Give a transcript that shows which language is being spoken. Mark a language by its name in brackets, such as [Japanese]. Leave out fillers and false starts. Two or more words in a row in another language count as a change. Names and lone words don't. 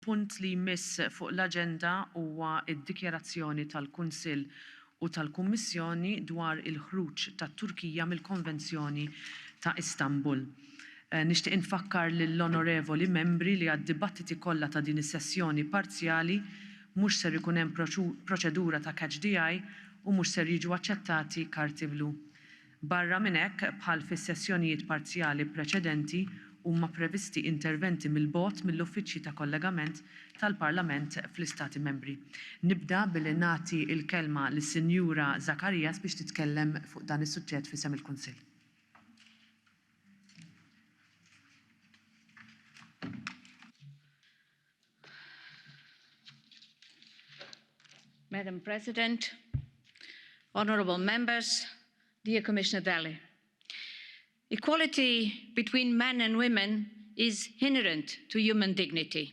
[Maltese] Punt li jmiss fuq l-aġenda huwa d-dikjarazzjoni tal-Kunsill u tal-Kummissjoni dwar il-ħruġ tat-Turkija mill-Konvenzjoni ta' Istanbul. Nixtieq infakkar lill-onorevoli membri li għad-dibattiti kollha ta' din is-sessjoni parzjali mhux ser ikun hemm proċedura ta' [English] catch the eye [Maltese] u mhux ser jiġu aċċettati karti blu. Barra minn hekk, bħal fis-sessjonijiet parzjali preċedenti, huma previsti interventi mill-bogħod mill-uffiċċji ta' kollegament tal-Parlament fl-Istati Membri. Nibda billi nagħti l-kelma lis-Sinjura Zakarias biex titkellem fuq dan is-suġġett f'isem il-Kunsill. [English] Madam President, honourable members, dear Commissioner Dalli. Equality between men and women is inherent to human dignity.